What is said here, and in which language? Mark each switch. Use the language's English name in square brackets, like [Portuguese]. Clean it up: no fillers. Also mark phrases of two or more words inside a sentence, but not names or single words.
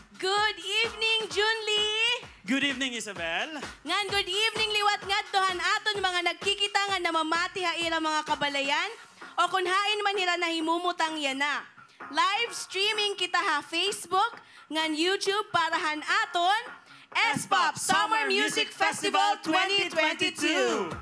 [English] Good evening, Junli! Good evening, Isabel. [Waray] Ngan [English] good evening [Waray] liwat ngadtohan aton mga nagkikita nga namamati ha ira mga kabalayan o kung hain man hira nahimumutang yana. [English] Live streaming [Waray] kita ha Facebook ngan YouTube para han aton S-Pop Summer Music Festival 2022.